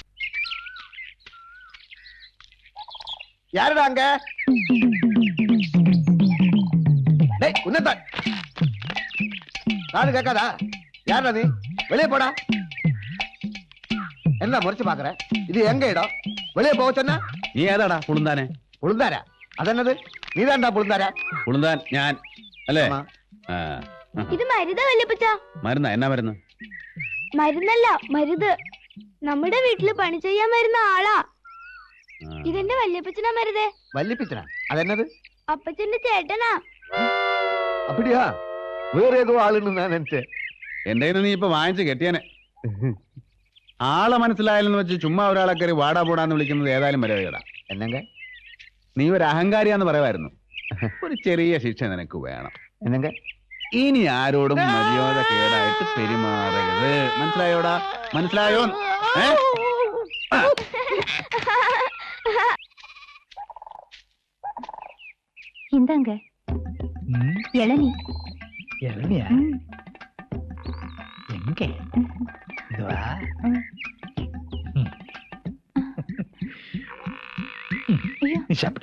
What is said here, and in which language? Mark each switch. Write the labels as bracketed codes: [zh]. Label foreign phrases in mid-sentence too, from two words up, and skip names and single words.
[ta] யாருடா அங்க? உன்னதான் நாடு கேட்காதா? யாரா நீ? வெளியே போடா. என்ன முறைச்சு பாக்குற? இது எங்க இடம்? வெளியே போக சொன்னா [ml] നീ ഏതാടാ പുളുന്താനെ? [ta] புளுந்தாரா? அதென்னது? நீதாண்டா புளுந்தாரா? [ml] പുളുന്താൻ ഞാൻ അല്ലേ? ഇത് മരുതാ വല്യപ്പച്ച. മരുന്നാ? എന്നാ മരുന്ന്? മരുന്നല്ല, മരുത്. നമ്മുടെ വീട്ടില് പണി ചെയ്യാൻ വരുന്ന ആളാ. ഇതെന്റെ വല്യപ്പച്ചനാ മരുതേ. വല്യപ്പച്ചനാ? അതെന്നത്? അപ്പച്ചന്റെ ചേട്ടനാ. [ta] அப்படியா? வேற ஏதோ ஆளுன்னு நான் நினைச்சேன். [ml] എന്റെ കയ്യിൽ നീ ഇപ്പൊ വാങ്ങിച്ച് കെട്ടിയാനെ. ആളെ മനസ്സിലായാലെന്ന് വെച്ച് ചുമ്മാ ഒരാളെ കയറി വാടാ പോടാന്ന് വിളിക്കുന്നത് ഏതായാലും മര്യാദ. [ta] എന്നങ്ക [ml] നീ ഒരു അഹങ്കാരിയാന്ന് പറയുമായിരുന്നു. ഒരു ചെറിയ ശിക്ഷ നിനക്ക് വേണം. [ta] എന്നങ്ക [ml] ഇനി ആരോടും മര്യാദ കേടായിട്ട് പെരുമാറരുത്. മനസ്സിലായോടാ? മനസ്സിലായോ? [ta] இந்தாங்க இளநீ. இளநியா? எங்க? இதுவா? நீ சாப்பிட்ட?